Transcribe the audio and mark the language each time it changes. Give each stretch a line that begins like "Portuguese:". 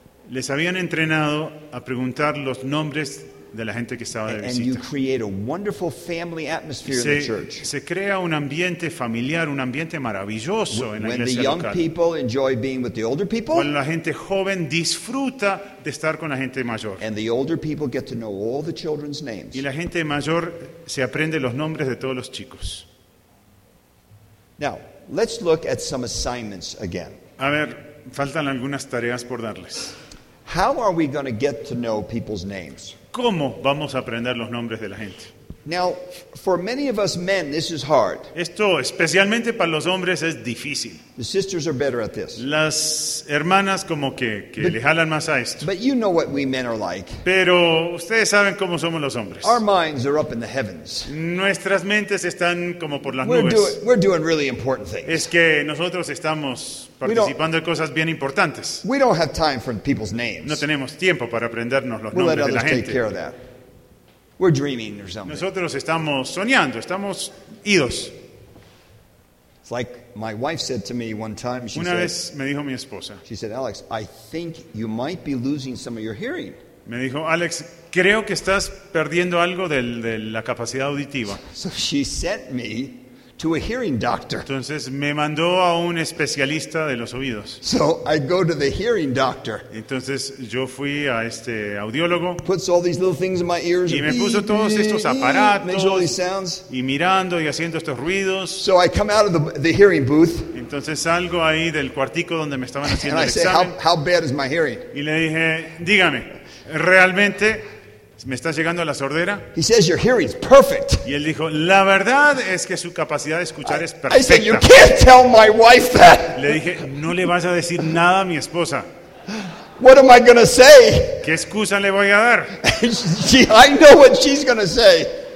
Spanish: Les habían entrenado a preguntar los nombres de la gente que estaba de visita.
English: And you create a wonderful family atmosphere in the church.
Spanish: Se crea un ambiente familiar, un ambiente maravilloso en la iglesia local.
English: When the young people enjoy being with the older people.
Spanish: Cuando la gente joven disfruta de estar con la gente mayor.
English: And the older people get to know all the children's names.
Spanish: Y la gente mayor se aprende los nombres de todos los chicos.
English: Now, let's look at some assignments again.
Spanish: A ver, faltan algunas tareas por darles.
English: How are we going to get to know people's names?
Spanish: ¿Cómo vamos a aprender los nombres de la gente?
English: Now, for many of us men, this is hard.
Spanish: Esto, especialmente para los hombres, es difícil.
English: The sisters are better at this.
Spanish: Las hermanas como que le jalan más a esto.
English: But you know what we men are like.
Spanish: Pero ustedes saben cómo somos los hombres.
English: Our minds are up in the heavens.
Spanish: Nuestras mentes están como por las nubes.
English: We're doing really important things.
Spanish: Es que nosotros estamos participando en cosas bien importantes.
English: We don't have time for people's names.
Spanish: No tenemos tiempo para aprendernos los
English: we'll
Spanish: nombres de la gente.
English: We'll let others take care of that. We're dreaming or something.
Spanish: Nosotros estamos soñando, estamos idos.
English: It's like my wife said to me one time. She
Spanish: Una
English: said,
Spanish: vez me dijo mi esposa.
English: She said, Alex, I think you might be losing some of your hearing.
Spanish: Me dijo, Alex, creo que estás perdiendo algo de la capacidad auditiva.
English: So she sent me to a hearing doctor.
Spanish: Entonces me mandó a un especialista de los oídos.
English: So I go to the hearing doctor.
Spanish: Entonces yo fui a este audiólogo.
English: Puts all these little things in my ears.
Spanish: Y me puso todos estos aparatos.
English: Makes all these sounds.
Spanish: Y mirando y haciendo estos ruidos.
English: So I come out of the hearing booth.
Spanish: Entonces salgo ahí del cuartico donde me estaban haciendo el examen.
English: And I say, how bad is my hearing?
Spanish: Y le dije, dígame, realmente. ¿Me está llegando a la sordera?
English: He says, your hearing's perfect.
Spanish: Y él dijo, la verdad es que su capacidad de escuchar es perfecta.
English: I said, you can't tell my wife that.
Spanish: Le dije, no le vas a decir nada a mi esposa.
English: What am I gonna say?
Spanish: ¿Qué excusa le voy a dar?
English: I know what she's gonna say.